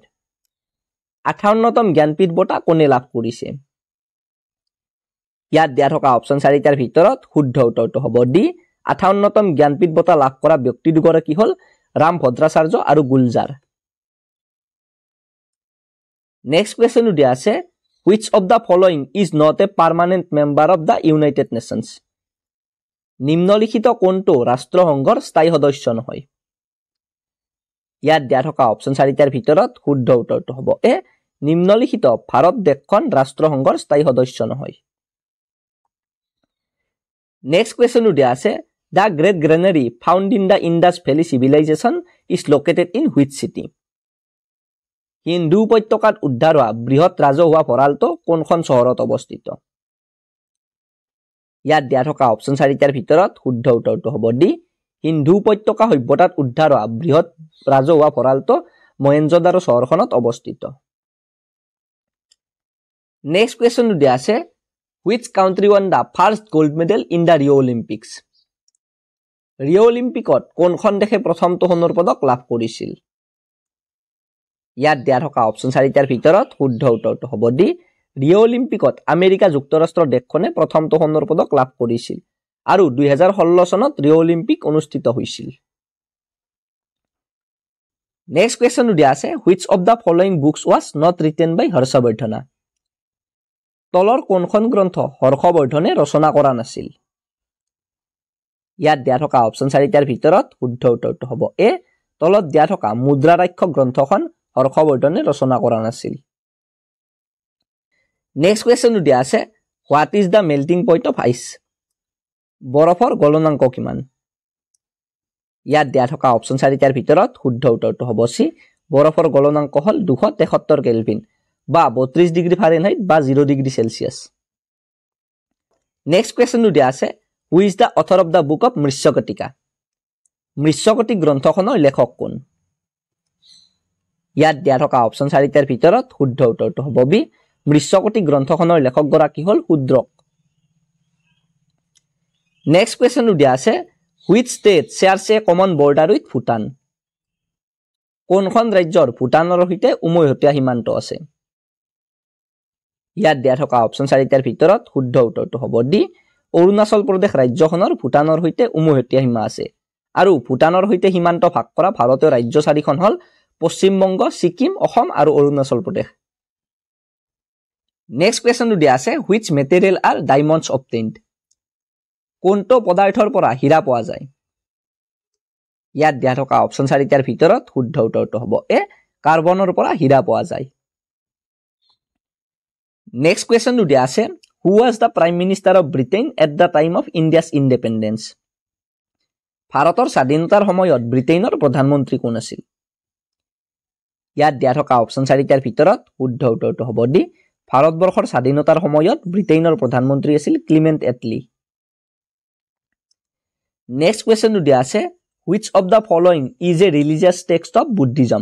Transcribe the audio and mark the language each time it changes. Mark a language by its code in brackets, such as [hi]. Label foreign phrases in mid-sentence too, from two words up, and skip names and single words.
[as] 58তম জ্ঞানপীঠ বঁটা কোনে লাভ কৰিছে? ইয়াত দিয়া থকা অপশ্যন চাৰিটাৰ ভিতৰত শুদ্ধ উত্তৰটো হ'ব ডি। 58তম জ্ঞানপীঠ বঁটা লাভ কৰা ব্যক্তি দুগৰাকী হ'ল ৰাম ভদ্ৰাচাৰ্য আৰু গুলজাৰ। [en] next question [as] দিয়া আছে, [en] Which of the following is not a permanent member of the United Nations? [as] নিম্নলিখিত কোনটো ৰাষ্ট্ৰসংঘৰ স্থায়ী সদস্য নহয়? ইয়াত দিয়া থকা অপচন 4টাৰ ভিতৰত শুদ্ধ উত্তৰটো হ'ব এ নিম্নলিখিত ভাৰত দেশখন ৰাষ্ট্ৰসংঘৰ স্থায়ী সদস্য নহয় [en] next question [as] দিয়া আছে [en] The Great Granary found in the Indus Valley Civilization is located in which city? [as] হিন্দু উপত্যকাত উদ্ধাৰ হোৱা বৃহৎ ৰাজহুৱা ভঁৰালটো কোনখন চহৰত অৱস্থিত ইয়াত দিয়া থকা অপচন 4টাৰ ভিতৰত শুদ্ধ উত্তৰটো হ'ব ডি হিন্দু উপত্যকা সভ্যতাত উদ্ধাৰ হোৱা বৃহৎ ৰাজহুৱা ভঁৰালটো মহেঞ্জোদাৰো চহৰখনত অৱস্থিত [en] next question [as] দিয়া আছে [en] Which country won the first gold medal in the Rio Olympics? [as] ৰিঅ' অলিম্পিকত কোনখন দেশে প্ৰথমটো সোণৰ পদক লাভ কৰিছিল ইয়াত দিয়া থকা অপচন 4টাৰ ভিতৰত শুদ্ধ উত্তৰটো হ'ব ডি ৰিঅ' অলিম্পিকত আমেৰিকা যুক্তৰাষ্ট্ৰৰ দেশখনে প্ৰথমটো সোণৰ পদক লাভ কৰিছিল আৰু 2016 চনত ৰিঅ' অলিম্পিক অনুষ্ঠিত হৈছিল [en] next question [as] দিয়া আছে [en] Which of the following books was not written by [as] হৰ্ষবৰ্ধনা তলৰ কোনখন গ্ৰন্থ হৰ্ষবৰ্ধনে ৰচনা কৰা নাছিল ইয়াত দিয়া থকা অপচন 4টাৰ ভিতৰত শুদ্ধ উত্তৰটো হ'ব এ তলত দিয়া থকা মুদ্ৰাৰাক্ষস গ্ৰন্থখন হৰ্ষবৰ্ধনে ৰচনা কৰা নাছিল [en] next question [as] দিয়া আছে [en] what is the melting point of ice [as] বৰফৰ গলনাংক কিমান ইয়াত দিয়া থকা অপচন 4টাৰ ভিতৰত শুদ্ধ উত্তৰটো হ'ব চি বৰফৰ গলনাংক হ'ল 273 কেলভিন বা 32 [en] degree Fahrenheit [as] বা 0 [en] degree Celsius next question [as] দিয়া আছে [en] Who is the author of the book of [as] মৃচ্ছকটিকা মৃচ্ছকটিক গ্ৰন্থখনৰ লেখক কোন ইয়াত দিয়া থকা অপচন 4টাৰ ভিতৰত শুদ্ধ উত্তৰটো হ'ব বি মৃচ্ছকটিক গ্ৰন্থখনৰ লেখক গৰাকী হ'ল শূদ্ৰক [en] next question [as] দিয়া আছে [en] Which state shares a common border with Bhutan [as] কোনখন ৰাজ্যৰ ভূটানৰ সৈতে উমৈহতীয়া সীমান্ত আছে ইয়াত দিয়া থকা অপচন 4টাৰ ভিতৰত শুদ্ধ উত্তৰটো হ'ব ডি অৰুণাচল প্ৰদেশ ৰাজ্যখনৰ ভূটানৰ সৈতে উমৈহতীয়া সীমা আছে আৰু ভূটানৰ সৈতে সীমান্ত ভাগ কৰা ভাৰতীয় ৰাজ্য চাৰিখন হ'ল পশ্চিম বংগ ছিকিম অসম আৰু অৰুণাচল প্ৰদেশ [en] next question [as] দিয়া আছে [en] Which material are diamonds obtained [as] কোনটো পদাৰ্থৰ পৰা হীৰা পোৱা যায় ইয়াত দিয়া থকা অপচন 4টাৰ ভিতৰত শুদ্ধ উত্তৰটো হ'ব এ কাৰ্বনৰ পৰা হীৰা পোৱা যায় [en] next question [as] দিয়া আছে [en] Who was the Prime Minister of Britain at the time of India's independence? [as] ভাৰতৰ স্বাধীনতাৰ সময়ত ব্ৰিটেইনৰ প্ৰধানমন্ত্ৰী কোন আছিল ইয়াত দিয়া থকা অপচন 4টাৰ ভিতৰত শুদ্ধ উত্তৰটো হ'ব ডি ভাৰতবৰ্ষৰ স্বাধীনতাৰ সময়ত ব্ৰিটেইনৰ প্ৰধানমন্ত্ৰী আছিল ক্লিমেণ্ট এটলি [en] next question [as] দিয়া আছে [en] Which of the following is a religious text of Buddhism?